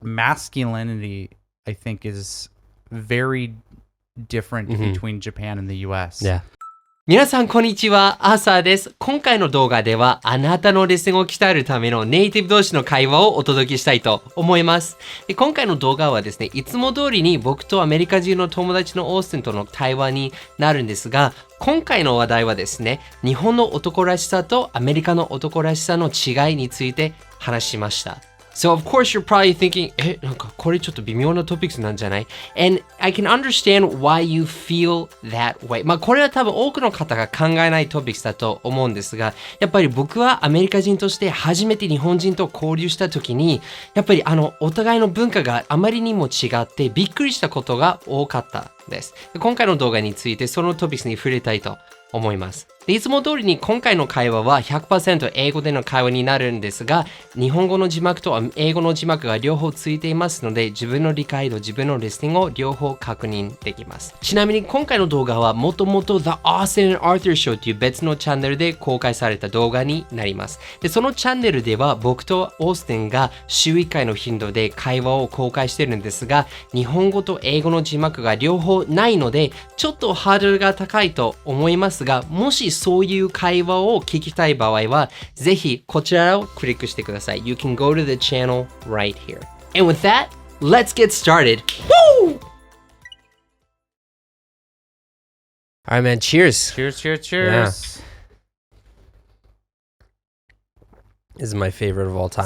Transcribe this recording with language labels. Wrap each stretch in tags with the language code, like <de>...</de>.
<en>masculinity, I think, is very different between Japan and the US. Yeah.</en> <ja>皆さんこんにちは、アーサーです。今回の動画ではあなたのレッスンを鍛えるためのネイティブ同士の会話をお届けしたいと思います。で今回の動画はですね、いつも通りに僕とアメリカ人の友達のオースティンとの対話になるんですが、今回の話題はですね、日本の男らしさとアメリカの男らしさの違いについて話しました。</ja> <en>So of course you're probably thinking,</en> <ja>なんかこれちょっと微妙なトピックスなんじゃない？</ja> <en>And I can understand why you feel that way.</en> <ja>まあこれは多分多くの方が考えないトピックスだと思うんですが、やっぱり僕はアメリカ人として初めて日本人と交流した時に、やっぱりお互いの文化があまりにも違ってびっくりしたことが多かったです。今回の動画についてそのトピックスに触れたいと思います。でいつも通りに今回の会話は 100% 英語での会話になるんですが、日本語の字幕と英語の字幕が両方ついていますので、自分の理解度、自分のリスニングを両方確認できます。ちなみに今回の動画はもともと The Austin and Arthur Show という別のチャンネルで公開された動画になります。でそのチャンネルでは僕とオースティンが週1回の頻度で会話を公開しているんですが、日本語と英語の字幕が両方ないので、ちょっとハードルが高いと思いますが、もしそういう会話を聞きたい場合は、ぜひこちらをクリックしてください。</ja> <en>You can go to the channel right here. And with that, let's get started. Woo! Alright, man. Cheers. Cheers. Yeah. This is my favorite of all time.</en>